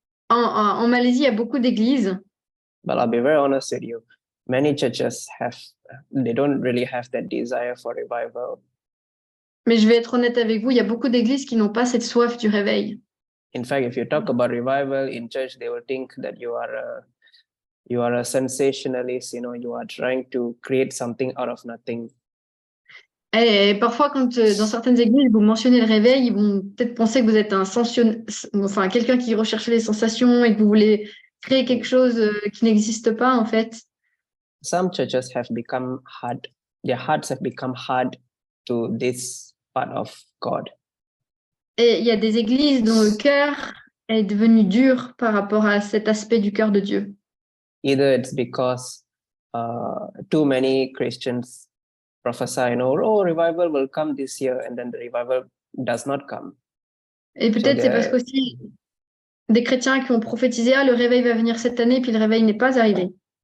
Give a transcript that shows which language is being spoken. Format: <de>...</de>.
<fr>En Malaisie, il y a beaucoup d'églises.</fr> <en>But I'll be very honest with you, many churches they don't really have that desire for revival.</en> <fr>Mais je vais être honnête avec vous, il y a beaucoup d'églises qui n'ont pas cette soif du réveil.</fr> <en>In fact, if you talk about revival in church, they will think that you are a sensationalist, you know, you are trying to create something out of nothing.</en> <fr>Et parfois, quand dans certaines églises, vous mentionnez le réveil, ils vont peut-être penser que vous êtes enfin, quelqu'un qui recherche les sensations et que vous voulez créer quelque chose qui n'existe pas, en fait.</fr> <en>Some churches have become hard, their hearts have become hard to this part of God.</en> <fr>Et il y a des églises dont le cœur est devenu dur par rapport à cet aspect du cœur de Dieu.</fr> <en>Either it's because too many Christians prophesy, oh, revival will come this year, and then the revival does not come.</en> <fr>Et peut-être c'est parce qu'aussi des chrétiens qui ont prophétisé, le réveil va venir cette année, puis le réveil n'est pas arrivé.</fr>